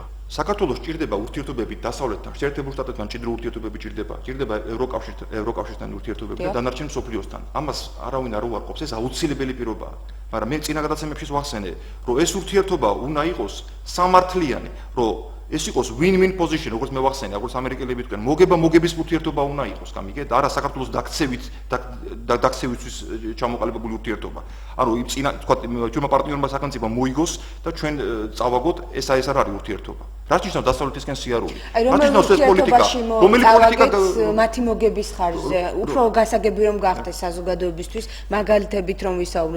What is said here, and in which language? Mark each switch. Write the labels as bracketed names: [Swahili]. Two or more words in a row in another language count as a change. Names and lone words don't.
[Georgian] საქართველოს ჭირდება ურთიერთობები დასავლეთთან, შეერთებულ შტატებთან ჭიდრო ურთიერთობები ჭირდება ევროკავშირთან ურთიერთობები და დანარჩენ მსოფლიოსთან. ამას არავინ არ უარყოფს, ეს აუცილებელი პირობაა. მაგრამ მე წინა გადაცემებში ვახსენე, რომ ეს ურთიერთობა უნდა იყოს სამართლიანი, რომ ეს იყოს [English] win-win position, [Georgian] როგორც მე ვახსენე, როგორც ამერიკელები თქვენ, მოგების ურთიერთობა უნდა იყოს, გამიგეთ? არა საქართველოს დაქცევისთვის ჩამოყალიბებული ურთიერთობა. ანუ წინა თქვა ჩვენმა პარტნიორმა სახელმწიფომ მოიგოს და ჩვენ წავაგოთ, ეს არ არის ურთიერთობა. რაც ნიშნავს დასავლეთისკენ სიარული. რაც ნიშნავს ეს პოლიტიკა, რომელი პოლიტიკა მათი მოგების ხარჯზე, უფრო გასაგები რომ გახდეს საზოგადოებისთვის, მაგალითებით რომ ვისაუბროთ.